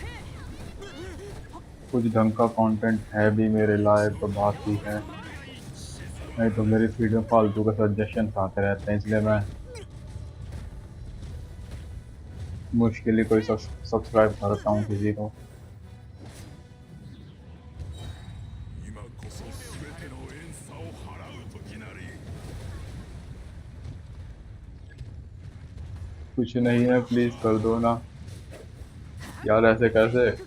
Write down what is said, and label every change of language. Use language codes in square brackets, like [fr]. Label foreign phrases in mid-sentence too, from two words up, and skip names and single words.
[hi] कुछ ढंग का कंटेंट है भी मेरे लायक तो बात ही है नहीं तो मेरी फीड में फालतू के सजेशन आते रहते हैं इसलिए मैं मुश्किल ही कोई सब्सक्राइब करता हूँ किसी को [ja] 今こそ全ての怨嗟を払う時なり。 [hi] कुछ नहीं है प्लीज कर दो ना यार ऐसे कैसे